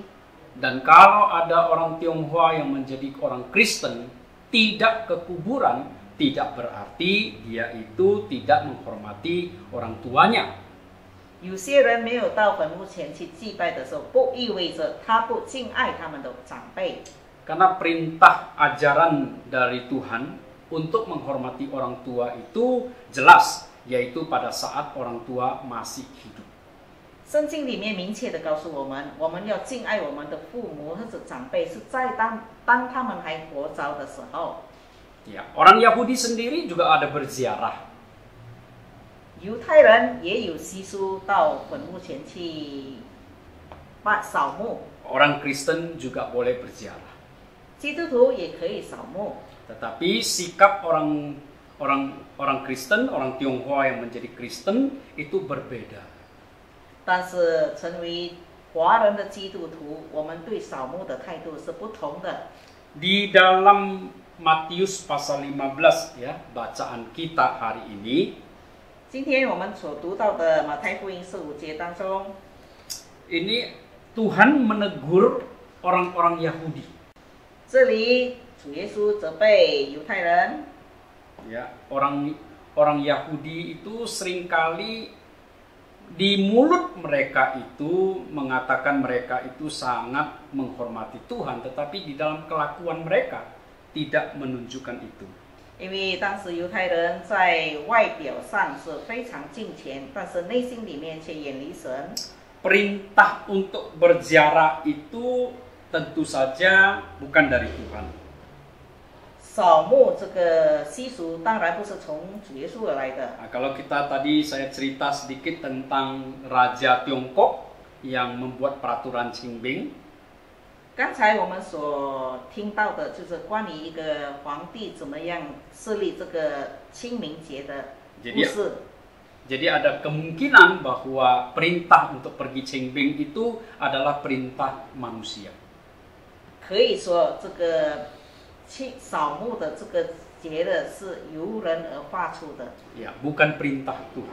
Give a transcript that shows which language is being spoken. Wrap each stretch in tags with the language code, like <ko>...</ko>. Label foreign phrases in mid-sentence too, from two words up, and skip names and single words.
<id>Dan kalau ada orang Tionghoa yang menjadi orang Kristen tidak ke kuburan, tidak berarti dia itu tidak menghormati orang tuanya.</id> <zh>有些人没有到坟墓前去祭拜的时候，不意味着他不敬爱他们的长辈。</zh> <id>Karena perintah ajaran dari Tuhan untuk menghormati orang tua itu jelas, yaitu pada saat orang tua masih hidup.</id> <zh>圣经里面明确的告诉我们，我们要敬爱我们的父母或者长辈，是在当他们还活着的时候。</zh> <id>Ya, orang Yahudi sendiri juga ada berziarah.</id> <zh>犹太人也有习俗到坟墓前去扫墓，</zh> <id>Orang Kristen juga boleh berziarah.</id> <zh>基督徒也可以扫墓。</zh> <id>Tetapi sikap orang Kristen, orang Tionghoa yang menjadi Kristen itu berbeda.</id> <zh>但是成为华人的基督徒，我们对扫墓的态度是不同的。</zh> <id>Di dalam Matius pasal 15 ya, bacaan kita hari ini,</id> <zh>今天我们所读到的马太福音15节当中，</zh> <id>ini Tuhan menegur orang-orang Yahudi.</id> <zh>这里主耶稣责备犹太人，</zh> <id>Ya, orang Yahudi itu seringkali di mulut mereka itu mengatakan mereka itu sangat menghormati Tuhan, tetapi di dalam kelakuan mereka tidak menunjukkan itu.</id> <zh>因为当时犹太人在外表上是非常敬虔，但是内心里面却远离神。</zh> <id>Perintah untuk berziarah itu tentu saja bukan dari Tuhan.</id> <zh>扫墓这个习俗当然不是从主耶稣而来的。</zh> <id>Nah, kalau kita tadi saya cerita sedikit tentang Raja Tiongkok yang membuat peraturan Qingbing.</id> <zh>刚才我们所听到的就是关于一个皇帝怎么样设立这个清明节的故事。</zh> <id>Jadi ada kemungkinan bahwa perintah untuk pergi Qingbing itu adalah perintah manusia.</id> <zh>可以说这个扫墓的这个节的是由人而发出的，</zh> <id>Ya, bukan perintah Tuhan.</id>